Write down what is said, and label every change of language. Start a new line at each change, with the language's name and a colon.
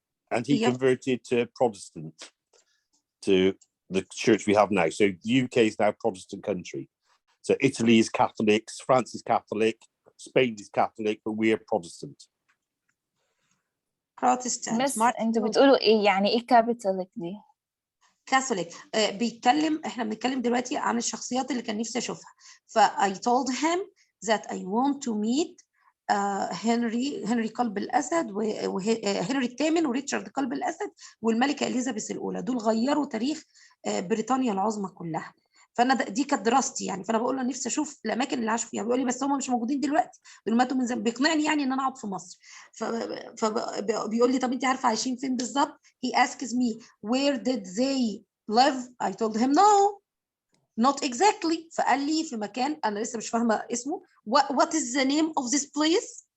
English: And he converted to Protestant, to the church we have now. So the UK is now a Protestant country. So Italy is Catholic, France is Catholic, Spain is Catholic, but we are Protestant. Protestant.
Arabic: بس انتوا بتقولوا ايه يعني ايه كابيتاليك دي؟ كاثوليك. احنا بنتكلم دلوقتي عن الشخصيات اللي كان نفسي اشوفها.
English: I told him that I want to meet
Arabic: هنري قلب الاسد وهنري الثامن وريتشارد قلب الاسد والملكه اليزابيث الاولى. دول غيروا تاريخ بريطانيا العظمى كلها. فانا دي كانت دراستي يعني. فانا بقول له نفسي اشوف الاماكن اللي عاشوا فيها. بيقول لي بس هم مش موجودين دلوقتي، دول ماتوا من زمان. بيقنعني يعني ان انا اقعد في مصر. فبيقول لي طب انت عارفه عايشين فين بالظبط؟
English: he asks me where did they live. I told him no not exactly.
Arabic: فقال لي في مكان انا لسه مش فاهمه اسمه.
English: what is the name of this place?